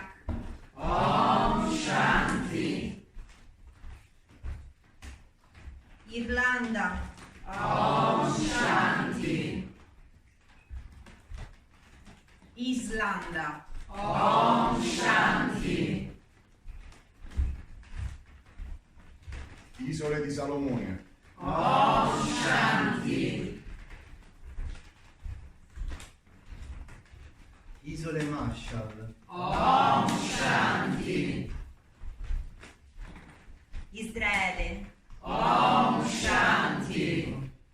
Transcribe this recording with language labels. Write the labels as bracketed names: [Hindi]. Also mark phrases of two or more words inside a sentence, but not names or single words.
[Sanskrit] Om Shanti. [Italian] Irlanda. [Sanskrit] Om Shanti. [Italian] Islanda. [Sanskrit] Om Shanti. [Italian] Isole di Salomone. [Sanskrit] Om Shanti. [Italian] Isole Marshall. [Sanskrit] Om Shanti. [Italian] Israele. [Sanskrit] Om Shanti.